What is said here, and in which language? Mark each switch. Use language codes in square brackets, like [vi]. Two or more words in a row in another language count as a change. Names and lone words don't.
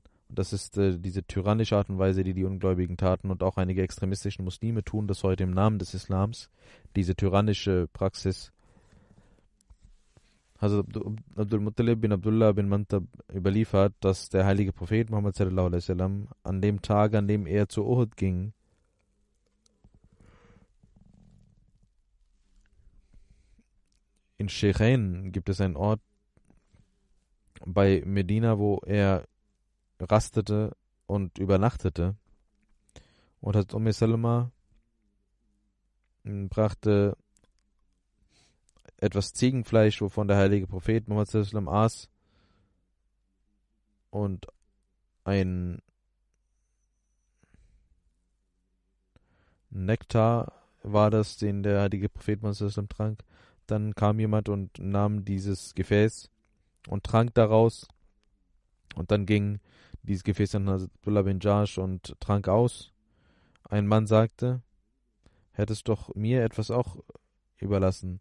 [de] Das ist diese tyrannische Art und Weise, die Ungläubigen taten, und auch einige extremistischen Muslime tun das heute im Namen des Islams, diese tyrannische Praxis. Hazrat Abdul Muttalib bin Abdullah bin Mantab überliefert, dass der heilige Prophet Muhammad [ar] صلى الله عليه وسلم [de] an dem Tag, an dem er zu Uhud ging, in Sheikhain gibt es einen Ort bei Medina, wo er rastete und übernachtete. Und Hazrat Salama brachte etwas Ziegenfleisch, wovon der heilige Prophet Muhammad [ar] صلى الله عليه وسلم [de] aß, und ein Nektar war das, den der heilige Prophet Muhammad [ar] صلى الله عليه وسلم [de] trank. Dann kam jemand und nahm dieses Gefäß und trank daraus, und dann ging dieses Gefäß an Abdullah bin Jahsh und trank aus. Ein Mann sagte, hättest doch mir etwas auch überlassen.